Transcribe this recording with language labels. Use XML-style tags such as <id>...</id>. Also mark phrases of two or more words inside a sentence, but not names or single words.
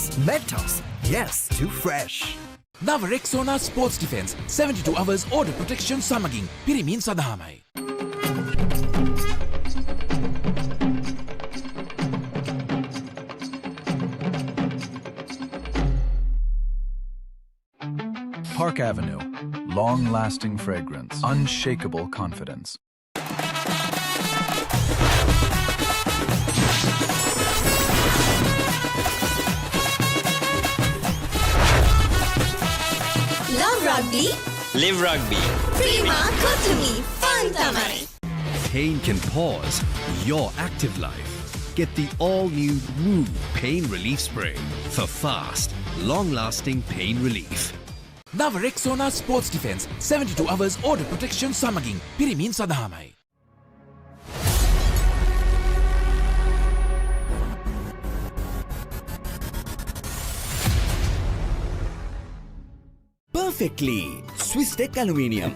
<en>Mentos, yes to fresh.</en> <si>නව රෙක්සෝනා ස්පෝර්ට්ස් ඩිෆෙන්ස්</si> <en>72 hours order protection</en> <si>සමගින් පිරිමින් සඳහාමයි.</si> <en>Park Avenue. Long-lasting fragrance. Unshakable confidence. Love Rugby. Live Rugby. Prima Kotumi. Fun Tamari. Pain can pause your active life. Get the all-new Woo Pain Relief Spray for fast, long-lasting pain relief.</en> <si>නව රෙක්සෝනා ස්පෝර්ට්ස් ඩිෆෙන්ස්</si> <en>72 hours order protection</en> <si>සමගින් පිරිමින් සඳහාමයි.</si> <en>Perfectly Swiss Tech Aluminium.</en>